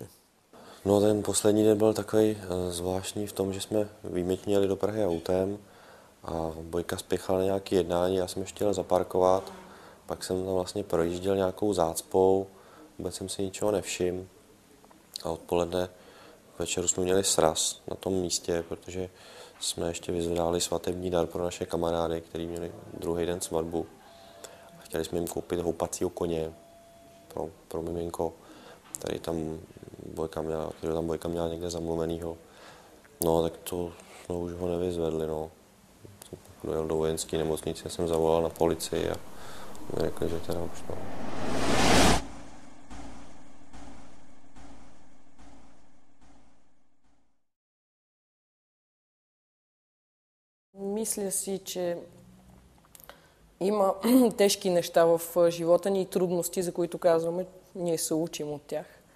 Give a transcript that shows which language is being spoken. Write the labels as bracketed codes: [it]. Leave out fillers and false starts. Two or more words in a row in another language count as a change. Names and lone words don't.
[cs] No ten poslední den byl takový zvláštní v tom, že jsme výjimečně jeli do Prahy autem a Bojka spěchala na nějaké jednání, já jsem ještě jel zaparkovat, pak jsem tam vlastně projížděl nějakou zácpou, vůbec jsem si ničeho nevšiml a odpoledne k večeru jsme měli sraz na tom místě, protože jsme ještě vyzvedali svatební dar pro naše kamarády, kteří měli druhý den svatbu a chtěli jsme jim koupit houpacího koně pro miminko. Tady tam Bojka měla někde zamluvenýho. No, tak to jsme už ho nevyzvedli, no. Dojel do vojenské nemocnice, jsem zavolal na policii a mi řekli, že teda už no. [bg] Мисля си, че има тежки неща в живота ни и трудности, за които казваме, ние се учим от тях.